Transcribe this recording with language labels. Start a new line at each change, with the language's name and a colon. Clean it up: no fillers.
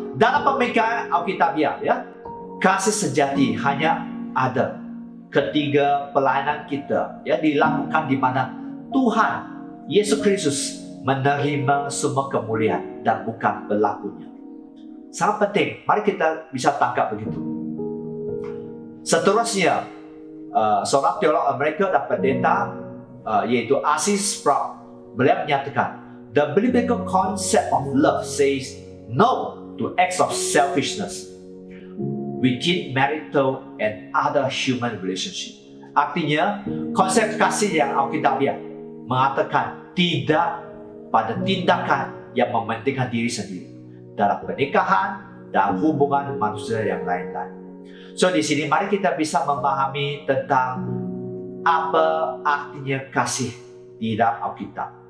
Indonesian: Dalam pemikiran Alkitabiah, ya, kasih sejati hanya ada ketika pelayanan kita, ya, dilakukan di mana Tuhan Yesus Kristus menerima semua kemuliaan dan bukan pelakunya. Sangat penting. Mari kita bisa tangkap begitu. Seterusnya, seorang teolog Amerika dan pendeta yaitu R.C.
English: Sproul,
Indonesian: beliau menyatakan,
English: the biblical concept of love says no to acts of selfishness within marital and other human relationship.
Indonesian: Artinya, konsep kasih yang Alkitabiah mengatakan tidak pada tindakan yang mementingkan diri sendiri dalam pernikahan dan hubungan manusia yang lain-lain. So, di sini mari kita bisa memahami tentang apa artinya kasih di dalam Alkitab.